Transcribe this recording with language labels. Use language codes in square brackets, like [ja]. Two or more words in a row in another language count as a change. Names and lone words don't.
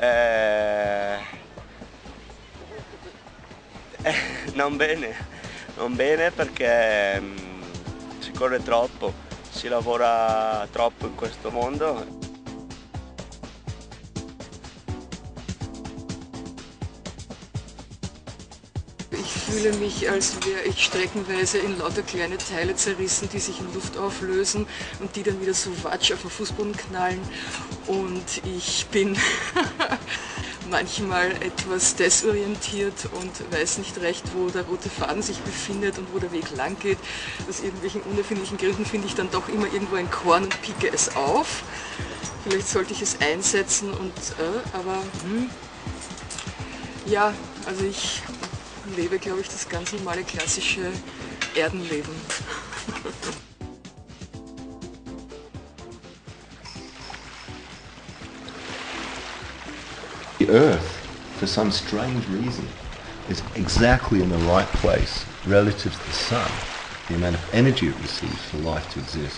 [it] non bene perché si corre troppo, si lavora troppo in questo mondo. [de] Ich fühle mich, als wäre ich streckenweise in lauter kleine Teile zerrissen, die sich in Luft auflösen und die dann wieder so watsch auf den Fußboden knallen. Und ich bin manchmal etwas desorientiert und weiß nicht recht, wo der rote Faden sich befindet und wo der Weg lang geht. Aus irgendwelchen unerfindlichen Gründen finde ich dann doch immer irgendwo ein Korn und picke es auf. Vielleicht sollte ich es einsetzen und ja, also ich lebe, glaube ich, das ganz normale klassische Erdenleben. [en] The Earth, for some strange reason, is exactly in the right place relative to the Sun, the amount of energy it receives for life to exist.